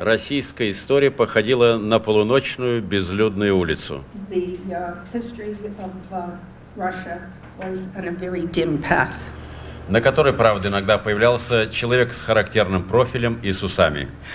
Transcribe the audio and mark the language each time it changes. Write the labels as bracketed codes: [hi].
[ru] российская история походила на полуночную безлюдную улицу. [en] the history of Russia was on a very dim path, [ru] На которой, правда, иногда появлялся человек с характерным профилем и с усами.